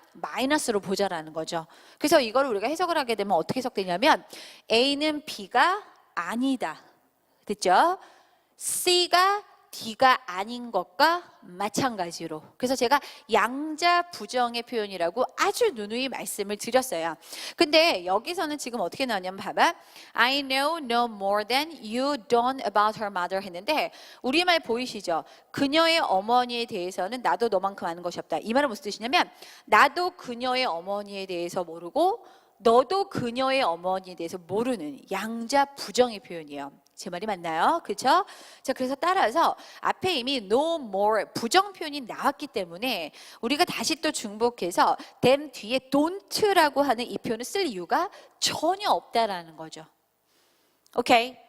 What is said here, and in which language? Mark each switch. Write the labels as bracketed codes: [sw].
[ko] 마이너스로 보자라는 거죠. 그래서 이걸 우리가 해석을 하게 되면 어떻게 해석되냐면 A는 B가 아니다. 됐죠? C가 D가 아닌 것과 마찬가지로. 그래서 제가 양자 부정의 표현이라고 아주 누누이 말씀을 드렸어요. 근데 여기서는 지금 어떻게 나왔냐면 봐봐. [en] I know no more than you don't about her mother [ko] 했는데 우리말 보이시죠? 그녀의 어머니에 대해서는 나도 너만큼 아는 것이 없다. 이 말은 무슨 뜻이냐면 나도 그녀의 어머니에 대해서 모르고 너도 그녀의 어머니에 대해서 모르는 양자 부정의 표현이에요. 제 말이 맞나요? 그렇죠? 자, 그래서 따라서 앞에 이미 no more 부정 표현이 나왔기 때문에 우리가 다시 또 중복해서 them 뒤에 don't라고 하는 이 표현을 쓸 이유가 전혀 없다라는 거죠. 오케이?